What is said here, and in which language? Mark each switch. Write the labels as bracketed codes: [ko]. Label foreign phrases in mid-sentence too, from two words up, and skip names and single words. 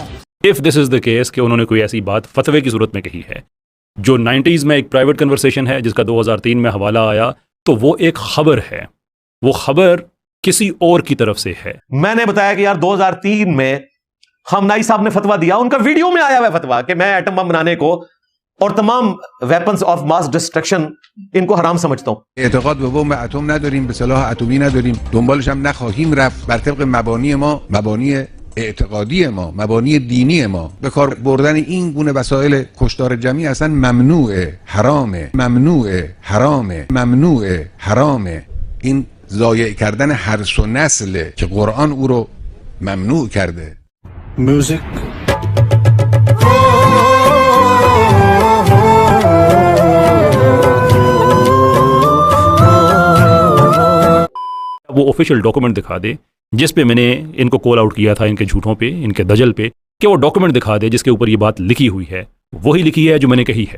[en] if this is the case [hi] कि उन्होंने कोई ऐसी बात फतवे की सूरत में कही है, जो 90s में एक [en] private conversation [hi] है जिसका 2003 में हवाला आया, तो वो एक खबर है, वो खबर किसी और की तरफ से है। मैंने बताया कि यार 2003 में हमनाई साहब ने फतवा दिया, उनका वीडियो में आया हुआ फतवा कि मैं [en] atom bomb [hi] बनाने को और तमाम [en] weapons of mass destruction [hi] इनको हराम समझता हूं। [fa] اعتقاد به بمب اتم نداریم، به سلاح اتمی نداریم، دنبالش هم نخواهیم رفت، بر طبق مبانی ما، مبانی اعتقادی ما، مبانی دینی ما. به کار بردن این گونه وسایل کشتار جمعی اصلا ممنوعه، حرامه، ممنوعه، حرامه، ممنوعه، حرامه. این ضایع کردن هرس و نسله که قرآن او رو ممنوع کرده. म्यूजिक। [hi] वो [en] official document [hi] दिखा दे जिस पे मैंने इनको [en] call out [hi] किया था, इनके झूठों पे, इनके दजल पे, कि वो डॉक्यूमेंट दिखा दे जिसके ऊपर ये बात लिखी हुई है, वही लिखी है जो मैंने कही है।